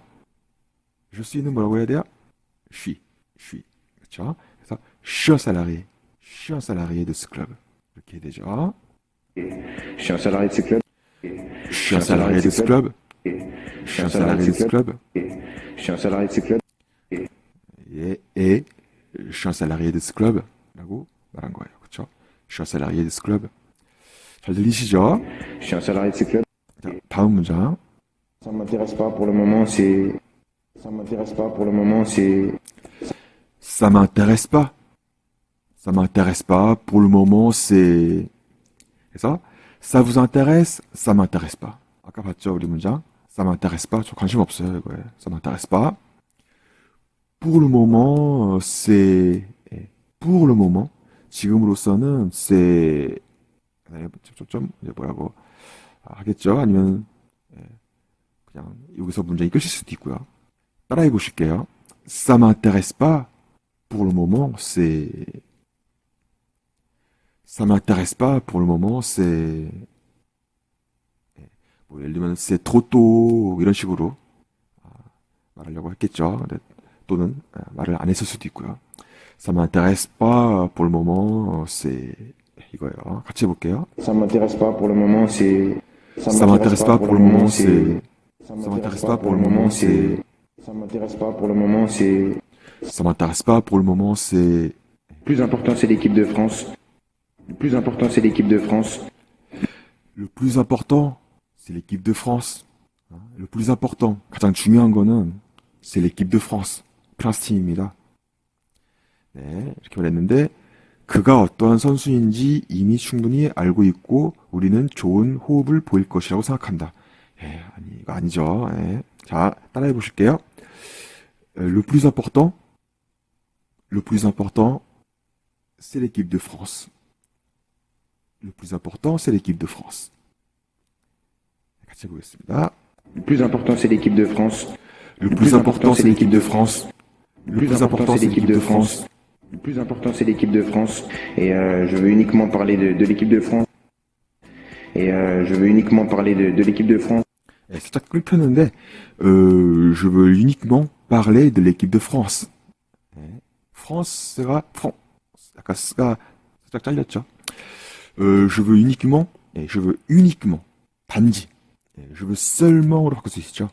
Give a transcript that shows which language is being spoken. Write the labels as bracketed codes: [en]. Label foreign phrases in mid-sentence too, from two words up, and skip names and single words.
[fr] je suis [ko] 는 뭐라고 해야 돼요? [fr] je suis. [ko] 그렇죠? [fr] 그래서 je suis un salarié de ce club. [ko] 이렇게 해야 되죠. [fr] je suis un salarié de ce club. je suis un salarié de ce club. je suis un salarié de ce club. je suis un salarié de ce club. et je suis un salarié de ce club [ko] 라고 말한 거예요. 그렇죠? [fr] je suis un salarié de ce club. [ko] 잘 들리시죠? [fr] je suis un salarié de ce club. [ko] 자, 다음 문장. [fr] ça m'intéresse pas pour le moment, c'est ça m'intéresse pas pour le moment, c'est Ça m'intéresse pas. Ça m'intéresse pas. Pour le moment, c'est... 그래서 ça vous intéresse? Ça m'intéresse pas. [ko] 아까 봤죠, 우리 문장? [fr] Ça m'intéresse pas. [ko] 저 관심 없어요, 이거에. [fr] Ça m'intéresse pas. Pour le moment, c'est... Pour le moment. [ko] 지금으로서는 c'est... 좀 이제 뭐라고 하겠죠? 아니면 그냥 여기서 문장이 끝일 수도 있고요. 따라해 보실게요. [fr] Ça m'intéresse pas. Pour le moment, c'est... Ça m'intéresse pas. Pour le moment, c'est... [ko] 뭐 예를 들면 [fr] c'est trop tôt [ko] 이런 식으로 말하려고 했겠죠. 근데 또는 말을 안 했을 수도 있고요. [fr] Ça m'intéresse pas. Pour le moment, c'est... [ko] 이거예요. 같이 해볼게요. [fr] ça m'intéresse pas pour le moment, c'est Ça m'intéresse pas. Pour le moment, c'est... Ça m'intéresse pas. Pour le moment, c'est... ça m'intéresse pas pour le moment, c'est Ça m'intéresse pas. Pour le moment, c'est... le plus important, c'est l'équipe de France. Le plus important, c'est l'équipe de France. Le plus important, c'est l'équipe de France. Le plus important, [ko] 가장 중요한 거는 [fr] c'est l'équipe de France. [ko] 프랑스 팀입니다. 네, 이렇게 말했는데 그가 어떠한 선수인지 이미 충분히 알고 있고 우리는 좋은 호흡을 보일 것이라고 생각한다. 예, 아니 이거 아니죠. 예. 자, 따라해 보실게요. [fr] Le plus important, c'est l'équipe de France. Le plus important, c'est l'équipe de France. [ko] 같이 해보겠습니다. [fr] Le plus important, c'est l'équipe de France. Le plus important, c'est l'équipe de France. Le plus important, c'est l'équipe de France. Le plus important, c'est l'équipe de France. Et je veux uniquement parler de l'équipe de France. Et je veux uniquement parler de l'équipe de France. [ko] 예, 살짝 끊겼는데, [fr] je veux uniquement parler de l'équipe de France. [ko] 예, 프랑스가, 약간 스가 살짝 잘렸죠. [fr] je veux uniquement, 예, je veux uniquement, [ko] 단지. 예, [fr] je veux seulement으로 [ko] 바꿀 수 있죠.